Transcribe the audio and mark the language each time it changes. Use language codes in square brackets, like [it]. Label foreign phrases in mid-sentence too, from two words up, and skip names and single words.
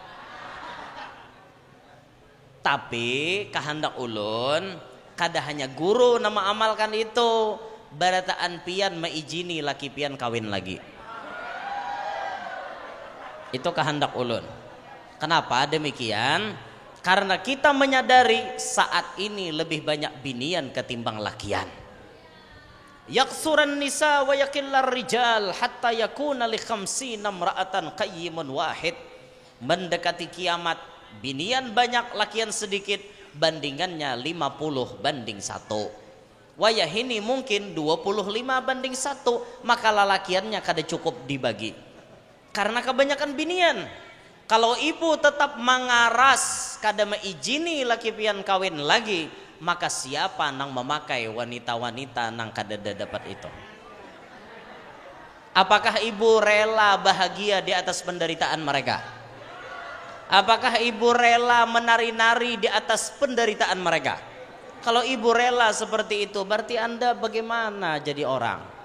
[bjn] Tapi kehendak ulun kada hanya guru nama amalkan itu, barataan pian maijini laki pian kawin lagi. Itu kehendak ulun. [id] Kenapa demikian? [bjn] Karena kita menyadari saat ini lebih banyak binian ketimbang lakian. [ar] يكثر النساء ويقل الرجال حتى يكون لخمسين امرأة قيم واحد. [bjn] Mendekati kiamat, binian banyak lakian sedikit, bandingannya 50 banding 1. Wayah ini mungkin 25/1, maka lalakiannya kada cukup dibagi. Karena kebanyakan binian. Kalau ibu tetap mengaras kada maijini laki pian kawin lagi, maka siapa nang memakai wanita-wanita nang kada dapat itu? [id] Apakah ibu rela bahagia di atas penderitaan mereka? Apakah ibu rela menari-nari di atas penderitaan mereka? Kalau ibu rela seperti itu, berarti Anda bagaimana jadi orang?